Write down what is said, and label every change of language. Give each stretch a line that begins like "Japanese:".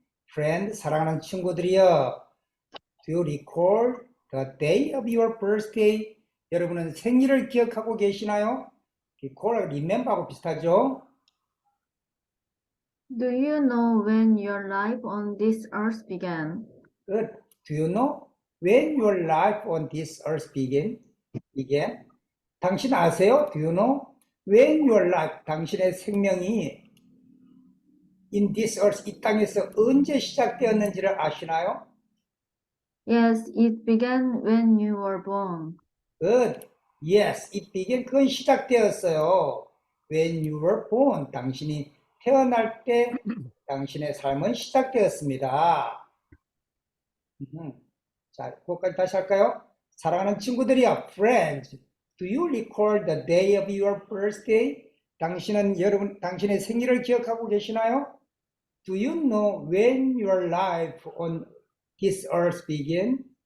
English: Friend,
Korean: 사랑하는 친구들이여,
English: do you recall the day of your birthday?
Korean: 여러분은 생일을 기억하고 계시나요? recall, remember하고 비슷하죠?
English: Do you know when your life on this earth began? Good. Do you know when your life on this earth began?
Korean: 당신 아세요?
English: Do you know when your life,
Korean: 당신의 생명이
English: in this earth,
Korean: 이 땅에서 언제 시작되었는지를 아시나요?
English: Yes, it began when you were born. Good. Yes, it began.
Korean: 그건 시작되었어요.
English: When you were born.
Korean: 당신이 태어날 때 당신의 삶은 시작되었습니다. 자, 그것까지 다시 할까요? 사랑하는 친구들이야,
English: friends, do you recall the day of your birthday?
Korean: 당신의 생일을 기억하고 계시나요?
English: Do you know when your life on this earth began?